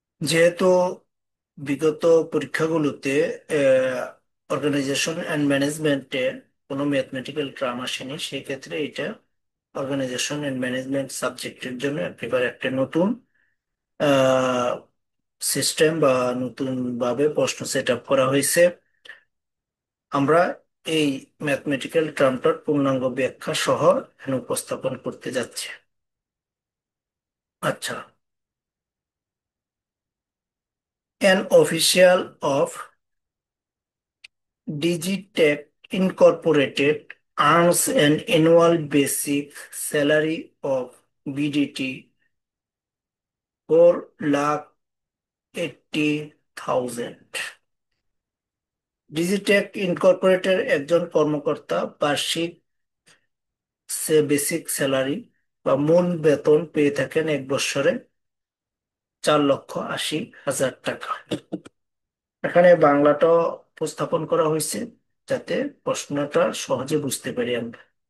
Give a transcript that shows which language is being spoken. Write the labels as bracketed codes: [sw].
[bn] যেহেতু বিগত পরীক্ষাগুলোতে অর্গানাইজেশন অ্যান্ড ম্যানেজমেন্টে কোনো ম্যাথমেটিক্যাল টার্ম আসেনি, সেই ক্ষেত্রে এটা অর্গানাইজেশন অ্যান্ড ম্যানেজমেন্ট সাবজেক্টের জন্য একেবারে একটা নতুন সিস্টেম বা নতুন ভাবে প্রশ্ন সেট আপ করা হয়েছে। আমরা এই ম্যাথমেটিক্যাল টার্মটার পূর্ণাঙ্গ ব্যাখ্যা সহ এখানে উপস্থাপন করতে যাচ্ছি। [en] আচ্ছা, an official of Digitech Incorporated earns an annual basic salary of BDT 4,80,000। [bn] Digitech ইনকর্পোরেটের একজন কর্মকর্তা বার্ষিক বেসিক স্যালারি বা মূল বেতন পেয়ে থাকেন এক বছরে 4,80,000 টাকা। এখানে বাংলাটা উপস্থাপন করা হয়েছে যাতে প্রশ্নটা সহজে বুঝতে পারি আমরা।